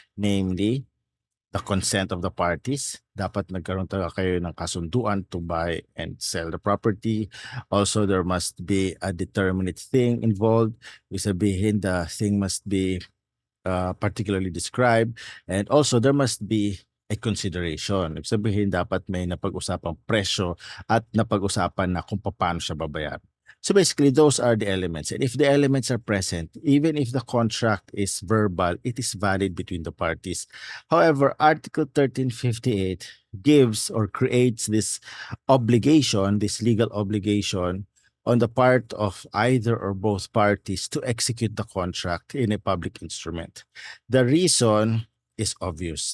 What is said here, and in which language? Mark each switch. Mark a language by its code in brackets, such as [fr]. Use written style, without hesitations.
[en] Namely, the consent of the parties. [tl] Dapat nagkaroon talaga kayo ng kasunduan [en] to buy and sell the property. Also, there must be a determinate thing involved. [tl] Ibig sabihin, [en] the thing must be particularly described, and also there must be a consideration. [tl] Ibig sabihin, dapat may napag-usapang presyo at napag-usapan na kung paano siya babayaran. [en] So basically, those are the elements. And if the elements are present, even if the contract is verbal, it is valid between the parties. However, Article 1358 gives or creates this obligation, this legal obligation, on the part of either or both parties to execute the contract in a public instrument. The reason is obvious.